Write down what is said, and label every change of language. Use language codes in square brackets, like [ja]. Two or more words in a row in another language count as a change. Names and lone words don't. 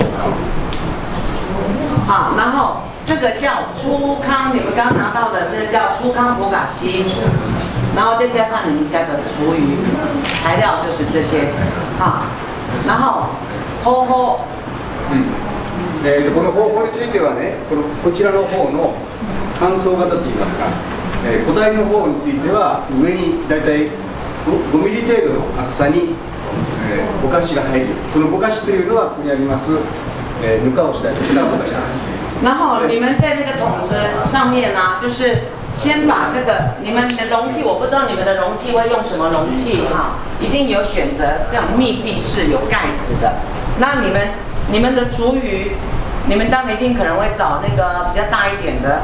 [zh] 好，然后这个叫粗糠，你们刚拿到的那个叫粗糠博嘎西，然后再加上你们家的厨余材料就是这些，好。然後方法、 [ja] この方法についてはね、こちらの方の乾燥型といいますか、固体の方については上にだいたい5ミリ程度の厚さに、ぼかしが入る。このぼかしというのはここにあります、ぬかをしたりとしたぼかしです。 [zh] 然后你们在那个桶子上面呢，就是先把这个你们的容器，我不知道你们的容器会用什么容器哈，一定有选择这样密闭式有盖子的。那你们的厨余，你们当然一定可能会找那个比较大一点的。